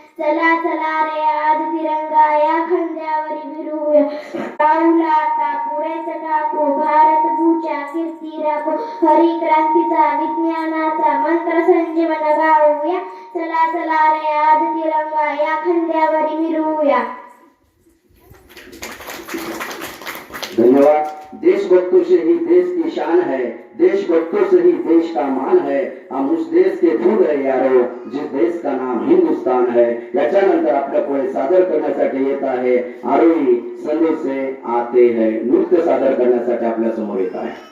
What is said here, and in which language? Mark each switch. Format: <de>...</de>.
<mr>चला चला रे आज तिरंगा या खांद्यावरी भिरूया. पाऊल आता पुढेच टाकू, भारत भूच्या कीर्ती राखू. हरी क्रांतीचा विज्ञानाचा मंत्र संजीवन गाऊया. चला चला रे आज तिरंगा या खांद्यावरी भिरूया. धन्यवाद.</mr> <hi>देशभक्तों से ही देश की शान है, देशभक्तों से ही देश का मान है. हम उस देश के फूल है यारो, जिस देश का नाम हिंदुस्तान है.</hi> <mr>याच्यानंतर आपल्या पुढे सादर करण्यासाठी येत आहे आरोही संदेश से आते है, नृत्य सादर करण्यासाठी आपल्या समोर येत आहे.</mr>